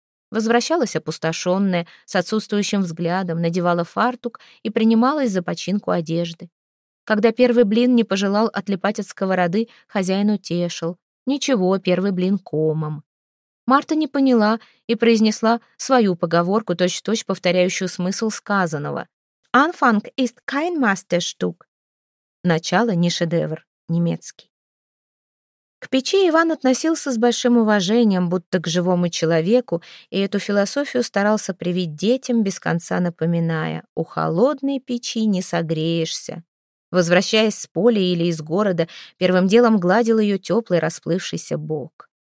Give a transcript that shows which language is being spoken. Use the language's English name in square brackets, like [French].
[Russian] Возвращалась опустошенная, с отсутствующим взглядом, надевала фартук и принималась за починку одежды. Когда первый блин не пожелал отлипать от сковороды, хозяин утешил: «Ничего, первый блин комом». Марта не поняла и произнесла свою поговорку, точь-в-точь повторяющую смысл сказанного. [German] «Anfang ist kein Meisterstück». [Russian] Начало не шедевр, немецкий. К печи Иван относился с большим уважением, будто к живому человеку, и эту философию старался привить детям, без конца напоминая: «У холодной печи не согреешься». Возвращаясь с поля или из города, первым делом гладил ее теплый расплывшийся бок.